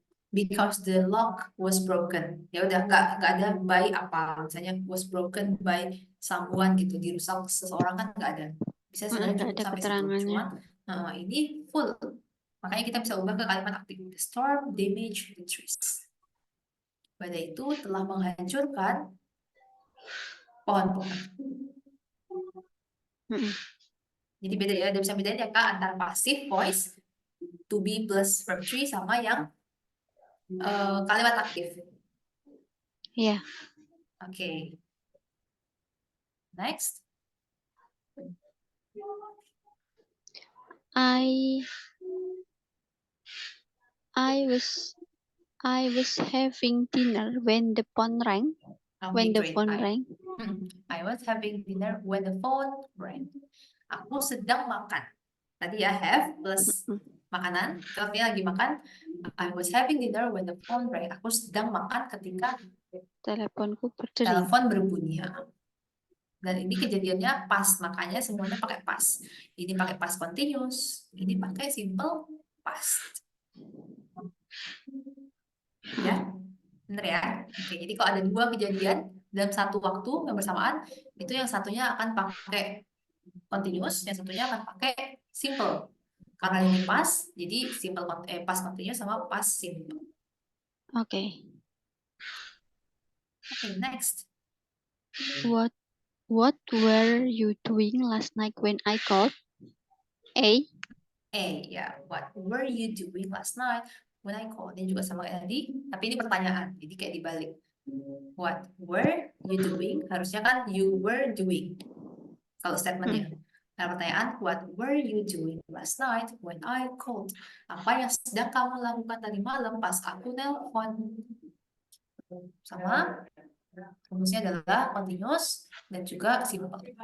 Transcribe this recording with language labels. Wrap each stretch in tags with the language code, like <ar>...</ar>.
<en>because the lock was broken.</en> <id>Ya udah nggak ada by apa, misalnya</id> <en>was broken by someone</en> <id>gitu, dirusak seseorang kan nggak ada. Bisa sebenarnya nggak cukup ada sampai situ. keterangannya. Cuma ini full. Makanya kita bisa ubah ke kalimat aktif.</id> <en>The storm damaged the trees.</en> <id>Badai itu telah menghancurkan pohon-pohon. Mm-mm. Jadi beda ya, ada bisa bedain ya Kak antara passive voice to be plus verb 3 sama yang kalimat aktif. Iya.</id> <en>Oke. Next. I was having dinner when the phone rang. When the Great. phone rang. I was having dinner when the phone rang.</en> <id>Aku sedang makan. Tadi ya have plus makanan. Kalau dia lagi makan,</id> <en>I was having dinner when the phone rang.</en> <id>Aku sedang makan ketika Teleponku berdering. telepon berbunyi. Dan ini kejadiannya pas, makanya semuanya pakai pas. Ini pakai past continuous, ini pakai simple past. Ya, bener ya? Oke, jadi kalau ada dua kejadian dalam satu waktu yang bersamaan, itu yang satunya akan pakai continuous, yang satunya akan pakai simple. Karena ini pas, jadi simple past continuous sama past simple. Oke.</id> <en>Oke, next. What were you doing last night when I called? A.</en> <id>Ya.</id> <en>What were you doing last night when I called?</en> <id>Ini juga sama kayak tadi, tapi ini pertanyaan, jadi kayak dibalik.</id> <en>What were you doing?</en> <id>Harusnya kan</id> <en>you were doing.</en> <id>Kalau statementnya. Nah, pertanyaan,</id> <en>what were you doing last night when I called?</en> <id>Apa yang sedang kamu lakukan tadi malam pas aku nelpon? Sama, rumusnya adalah continuous dan juga simple.</id>